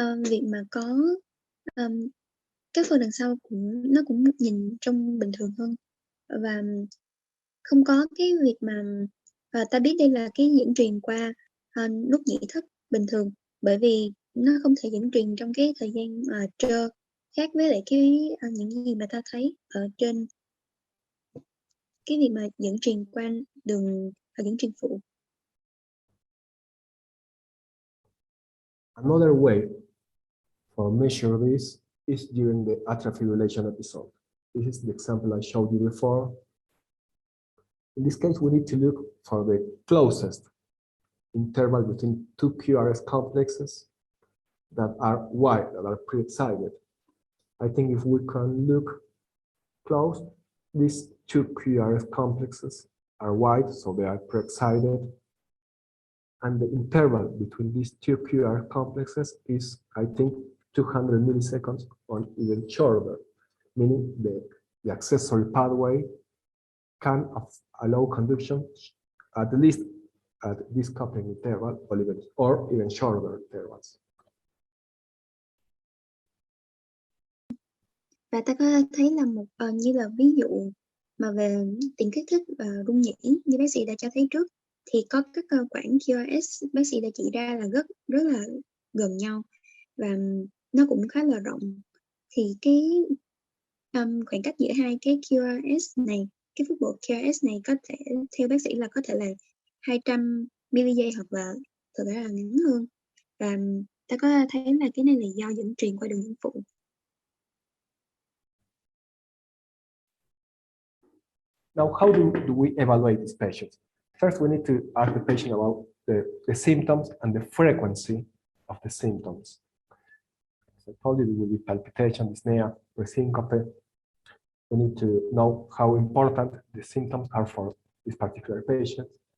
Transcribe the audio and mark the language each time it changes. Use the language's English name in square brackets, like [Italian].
[Vietnamese] việc mà có các phần đằng sau nó cũng nhìn trông bình thường hơn, và không có cái việc mà ta biết đây là cái dẫn truyền qua nút nhị thất bình thường, bởi vì nó không thể dẫn truyền trong cái thời gian trơ, khác với lại những gì mà ta thấy ở trên cái việc mà dẫn truyền qua đường dẫn truyền phụ. [English] Another way for measure this is during the atrial fibrillation episode. This is the example I showed you before. In this case, we need to look for the closest interval between two QRS complexes that are wide, that are pre-excited. I think if we can look close, these two QRS complexes are wide, so they are pre-excited. And the interval between these two QR complexes is, I think, 200 milliseconds or even shorter, meaning the accessory pathway can allow conduction at least at this coupling interval or even shorter intervals. [Vietnamese] Và ta có thấy là như là ví dụ mà về tiền kích thích và rung nhĩ như bác sĩ đã cho thấy trước, thì có các quãng QRS bác sĩ đã chỉ ra là rất là gần nhau, và nó cũng khá là rộng. Thì cái khoảng cách giữa hai cái QRS này, cái phức bộ QRS này có thể theo bác sĩ là có thể là 200 mili giây hoặc là thực ra là ngắn hơn, và ta có thấy là cái này là do dẫn truyền qua đường dẫn phụ. [English] Now, how do we evaluate these patients? First, we need to ask the patient about the symptoms and the frequency of the symptoms. As I told you, there will be palpitation, dyspnea, presyncope. We need to know how important the symptoms are for this particular patient.